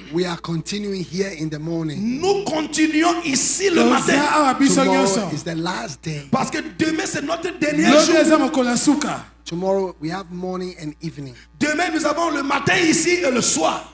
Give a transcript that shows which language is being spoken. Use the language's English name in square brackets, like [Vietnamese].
[English] we are continuing here in the morning. [French] nous continuons ici le matin. [English] Tomorrow is the last day. [French] Parce que demain, c'est notre dernier jour. [English] Tomorrow we have morning and evening. [French] Demain, nous avons le matin ici et le soir.